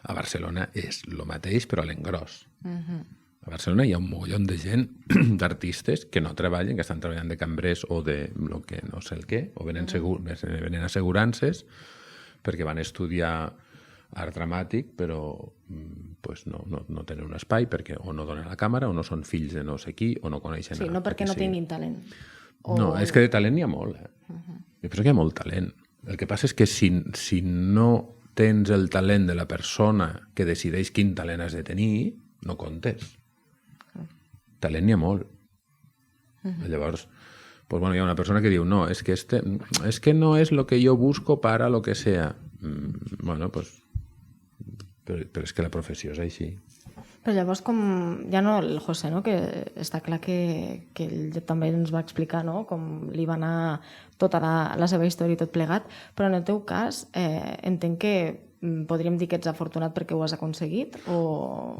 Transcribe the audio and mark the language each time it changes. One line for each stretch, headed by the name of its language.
Catalan: A Barcelona és el mateix, però a l'engròs. A Barcelona hi ha un mogollon de gent, d'artistes, que no treballen, que estan treballant de cambrers o de lo que no sé el què, o venen assegurances, perquè van estudiar art dramàtic, però pues no tenen un espai, perquè o no donen la càmera, o no són fills de no sé qui, o no coneixen... Sí, no perquè no tinguin talent. No, és que de talent n'hi ha molt. Jo penso que hi ha molt talent. El que passa és que si no tens el talent de la persona que decideix quin talent has de tenir, no comptes. Talent n'hi ha molt. Llavors, pues bueno, hi ha una persona que diu no,
Spanish: es que no es lo que yo busco para lo que sea.
Catalan: Bueno, pues però és que la professió és així. Però llavors, com ja no el José, no? Que està clar que ell també ens va explicar, no? Com li va anar tota la seva història i tot plegat, però en el teu cas entenc que podríem dir que ets afortunat perquè ho has aconseguit o...